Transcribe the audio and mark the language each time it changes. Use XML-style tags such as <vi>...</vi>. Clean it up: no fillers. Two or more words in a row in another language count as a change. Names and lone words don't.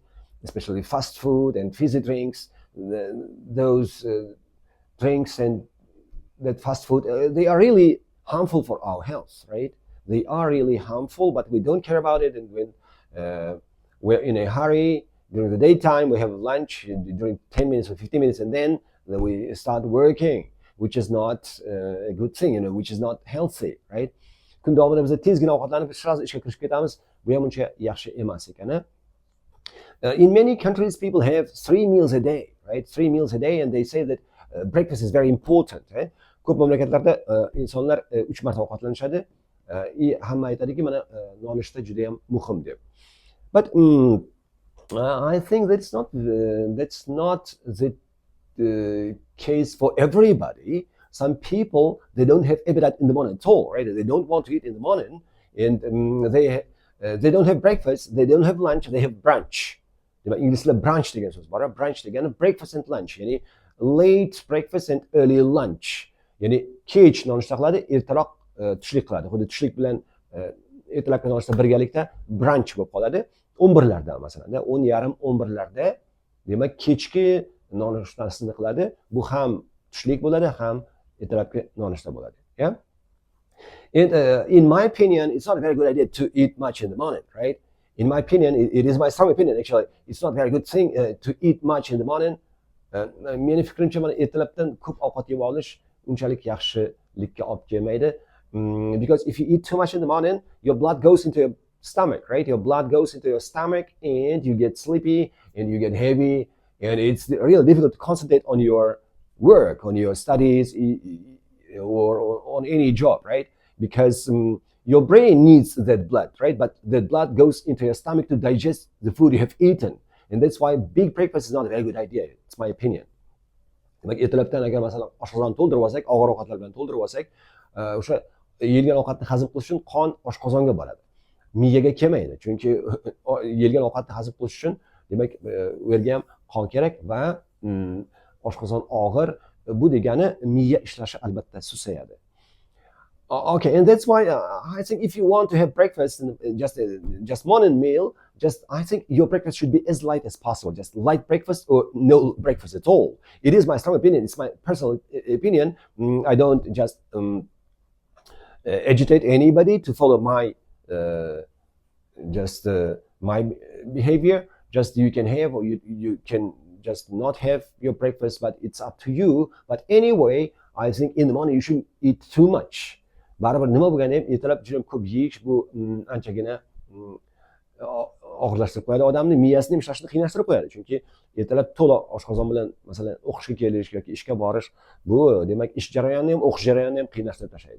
<en>Especially fast food and fizzy drinks. Those drinks and that fast food, they are really harmful for our health, right? They are really harmful, but we don't care about it. And when we're in a hurry, during the daytime, we have lunch during 10 minutes or 15 minutes, and then we start working, which is not a good thing, which is not healthy, right?</en> <uz>Kun davomida biz tezgina ovqatlanib sразу ishga kirishib ketamiz. Bu ham uncha yaxshi emas ekan.</uz> <en>In many countries, people have 3 meals a day, right? 3 meals a day, and they say that breakfast is very important.</en> <uz>Ko'p mamlakatlarda insonlar 3 marta ovqatlanishadi. Hamma aytadiki, mana nonushta juda ham muhim deb.</uz> <en>But I think that's not the case for everybody. Some people, they don't have appetite in the morning at all, right? They don't want to eat in the morning, and they don't have breakfast, they don't have lunch, they have brunch.</en> <uz>İngilizce brunch degan so'z bor. Brunch degani</uz> <en>breakfast and lunch,</en> <uz>ya'ni</uz> <en>late breakfast and early lunch.</en> <uz>Ya'ni kech nonushta qiladi, ertaroq tushlik qiladi. Xuddi tushlik bilan ertalabki nonushta birgalikda brunch bo'lib qoladi. 11larda masalan, 10:30, 11larda demak kechki nonushtasini qiladi. Bu ham tushlik bo'ladi, ham ertalabki nonushta bo'ladi.</uz> <en>Yeah? And in my opinion, it's not a very good idea to eat much in the morning, right? In my opinion, it is my strong opinion actually. It's not a very good thing to eat much in the morning.</en> <uz>Meni fikrimcha, mana ertalabdan ko'p ovqat yeb olish unchalik yaxshilikka olib kelmaydi.</uz> <en>Because if you eat too much in the morning, your blood goes into your stomach, right? Your blood goes into your stomach, and you get sleepy, and you get heavy, and it's really difficult to concentrate on your work, on your studies, or on any job, right? Because your brain needs that blood, right? But that blood goes into your stomach to digest the food you have eaten. And that's why big breakfast is not a very good idea. It's my opinion.</en> <uz>Demak, ertalabdan agar masalan oshqozonni to'ldirib olsak, og'ir ovqatlar bilan to'ldirib olsak, o'sha yeyilgan ovqatni hazm qilish uchun qon oshqozonga boradi. Miyaga kelmaydi. Chunki yeyilgan ovqatni hazm qilish uchun demak u yerga ham qon kerak va oshqozon og'ir. Bu degani miya ishlashi albatta susayadi.</uz> <en>Okay, and that's why I think if you want to have breakfast, just morning meal, I think your breakfast should be as light as possible. Just light breakfast or no breakfast at all. It is my strong opinion. It's my personal opinion. I don't just agitate anybody to follow my my behavior. Just you can have, or you can just not have your breakfast, but it's up to you. But anyway, I think in the morning you shouldn't eat too much.</en> <uz>Baribir nima bo'lganda ham ertalab juda ko'p yeyish bu anchagina og'irlashtirib qo'yadi odamni, miyasini ham ishlashni qiynalashtirib qo'yadi. Chunki ertalab to'la oshqozon bilan masalan o'qishga kelish yoki ishga borish, bu demak ish jarayonini ham o'qish jarayonini ham qiynalashtirib tashlaydi.</uz>